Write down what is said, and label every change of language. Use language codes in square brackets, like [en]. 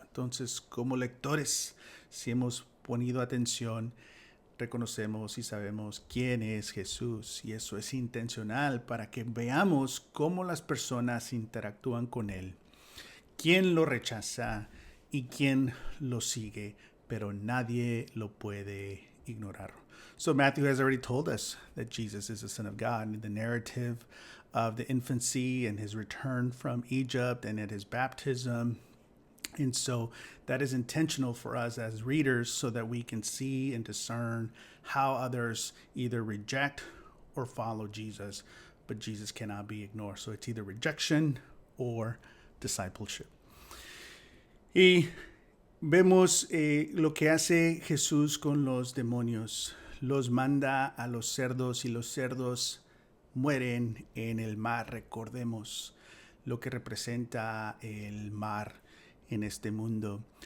[es] Entonces, como lectores, si hemos ponido atención, reconocemos y sabemos quién es Jesús, y eso es intencional para que veamos cómo las personas interactúan con Él, quién lo rechaza y quién lo sigue, pero nadie lo puede ignorar. [en] So Matthew has already told us that Jesus is the Son of God. In the narrative of the infancy and his return from Egypt and at his baptism. And so that is intentional for us as readers so that we can see and discern how others either reject or follow Jesus, but Jesus cannot be ignored. So it's either rejection or discipleship. [es] Y vemos lo que hace Jesús con los demonios. Los manda a los cerdos y los cerdos mueren en el mar. Recordemos lo que representa el mar en este mundo.